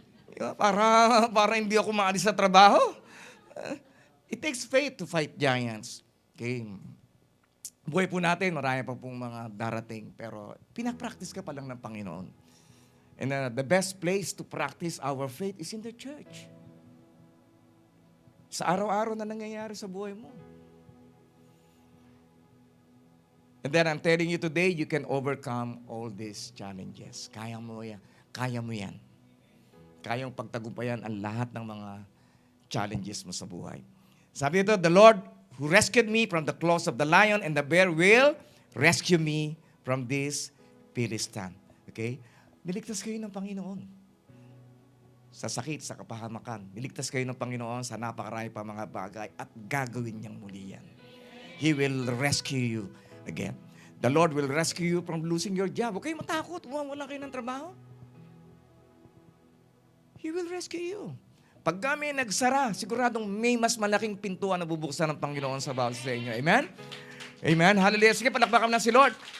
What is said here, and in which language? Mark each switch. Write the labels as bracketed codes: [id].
[tl] Diba? Para hindi ako maalis sa trabaho. [en] It takes faith to fight giants. [tl] Okay? Buhay po natin, marami pa pong mga darating, pero pinapractice ka pa lang ng Panginoon. [en] And the best place to practice our faith is in the church. [tl] Sa araw-araw na nangyayari sa buhay mo. [en] And then I'm telling you today, you can overcome all these challenges. [tl] Kaya mo yan. Kaya mo yan. Kayang pagtagumpayan ang lahat ng mga challenges mo sa buhay. Sabi ito, [en] the Lord who rescued me from the claws of the lion and the bear will rescue me from this Philistine. [tl] Okay? Niligtas kayo ng Panginoon. Sa sakit, sa kapahamakan. Niligtas kayo ng Panginoon sa napakarami pa mga bagay at gagawin niyang muli yan. [en] He will rescue you again. The Lord will rescue you from losing your job. [tl] Huwag kayo matakot. Wala kayo ng trabaho. [en] He will rescue you. [tl] Pag kami nagsara, siguradong may mas malaking pintuan na bubuksan ng Panginoon sa bawat sa inyo. Amen? Amen? Hallelujah. Sige, palakpakan na si Lord.